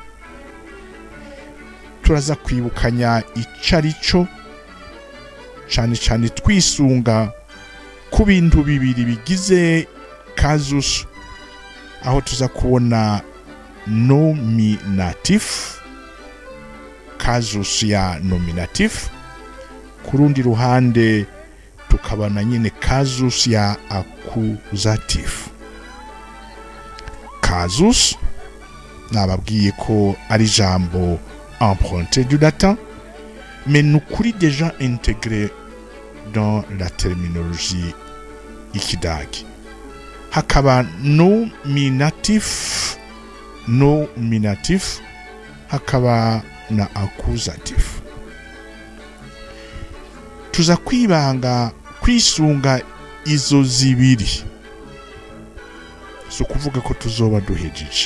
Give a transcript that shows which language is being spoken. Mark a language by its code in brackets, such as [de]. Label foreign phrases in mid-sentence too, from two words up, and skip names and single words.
[rn] Turaza kwibukanya icarico cane twisunga ku bintu bibiri bigize Kasus, aho tuza kubona nominative, Kasus ya nominative. Kurundi ruhande tukabana nyine Kasus ya accusative. Kasus nababwiye ko ari jambo [fr] emprunté du latin, mais nukuri déjà intégré dans la terminologie ikidagi. [rn] Hakaba nominatif, hakaba na accusative. Tuza kwibanga kwisunga izo zibiri, so kuvuga ko tuzoba duhejeje.